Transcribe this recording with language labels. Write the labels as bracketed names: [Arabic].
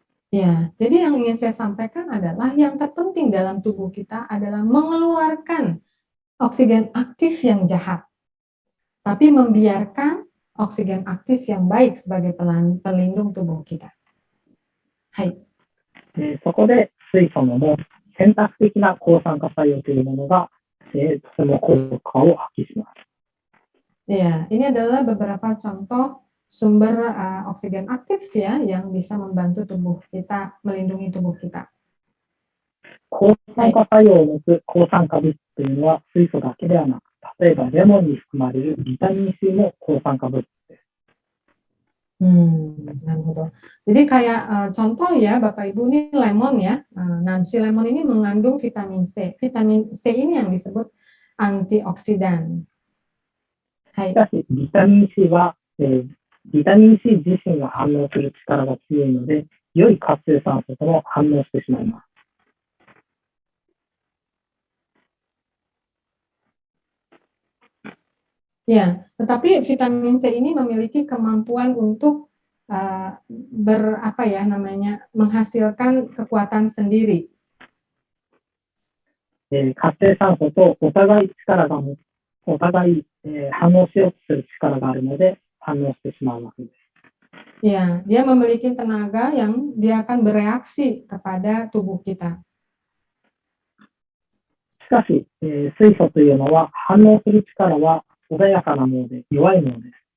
[Indonesian] Ya, jadi yang ingin saya sampaikan adalah yang terpenting dalam tubuh kita adalah mengeluarkan oksigen aktif yang jahat, tapi membiarkan oksigen aktif yang baik sebagai pelindung tubuh kita. Hai. [Japanese] そこで水素の選択的な抗酸化作用というものが、とても効果を発揮します。 [Indonesian] Ya, ini adalah beberapa contoh sumber oksigen aktif ya yang bisa membantu tubuh kita, melindungi tubuh kita. [Japanese] 抗酸化作用を持つ抗酸化物質というのは水素だけではなく、例えばレモンに含まれるビタミン C も抗酸化物質です。 Naruhodo. [Indonesian] Jadi kayak contoh ya Bapak Ibu ini lemon ya. Nah, si lemon ini mengandung vitamin C. Vitamin C ini yang disebut antioksidan. [Japanese] しかしビタミン C は、ビタミン C 自身が反応する力が強いので、良い活性酸素とも反応してしまいます。 [Indonesian] Ya, tetapi vitamin C ini memiliki kemampuan untuk menghasilkan kekuatan sendiri. [Japanese] 活性酸素とお互い力が持つお互い、反応しようとする力があるので反応してしまうわけです。 [Indonesian] Ya, dia memiliki tenaga yang dia akan bereaksi kepada tubuh kita. [Japanese] しかし、水素というのは反応する力は穏やかなもので弱いものです。